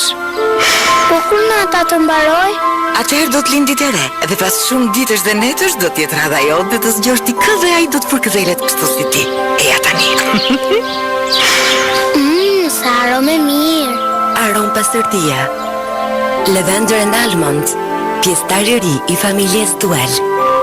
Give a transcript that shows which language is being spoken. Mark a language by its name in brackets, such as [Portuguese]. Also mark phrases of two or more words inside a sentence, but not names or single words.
[Albanian] Po kur nata të mbaroj? Atëherë do të lind ditë e re, dhe pas shumë ditësh dhe netësh do të jetë radha jote dhe të zgjosh ti kë dhe ai do të përkëdhelet kështu si ti. E ja tani. Sa aromë mirë. Arom pastërtia. [English] Lavender and almond. [Albanian] Pjesëtar i ri i familjes Duel.